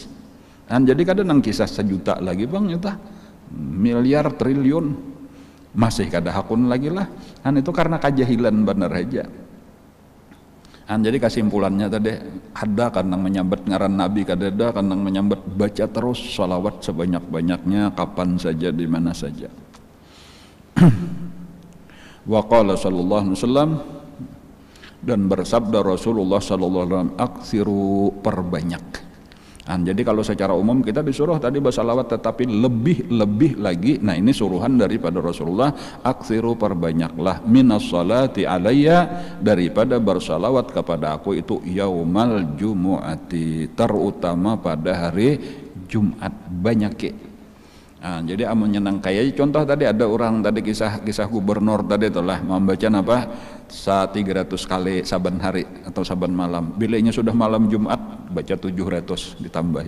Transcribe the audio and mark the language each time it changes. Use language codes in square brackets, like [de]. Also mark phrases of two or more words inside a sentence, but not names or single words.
[bjn] Dan jadi kadang nang kisah 1 juta lagi bang itu miliar triliun masih kada hakun lagi lah. Dan itu karena kejahilan bener aja. Jadi kesimpulannya tadi ada kan yang menyambat ngaran Nabi, kadada kan yang menyambat baca terus salawat sebanyak-banyaknya kapan saja di mana saja. [ar] وقال صلى الله عليه وسلم, [bjn] dan bersabda Rasulullah [ar] صلى الله عليه وسلم أكثروا perbanyak. [bjn] Jadi kalau secara umum kita disuruh tadi bersalawat, tetapi lebih lagi, nah ini suruhan daripada Rasulullah, aksiru perbanyaklah [ar] من الصلاة علي, [bjn] daripada bersalawat kepada aku itu [ar] يوم الجمعة, [bjn] terutama pada hari Jumat, banyak. Jadi amun nyenang kayak contoh tadi ada orang tadi kisah gubernur tadi itulah membaca apa 300 kali saban hari atau saban malam, bilanya sudah malam Jumat baca 700 ditambahi.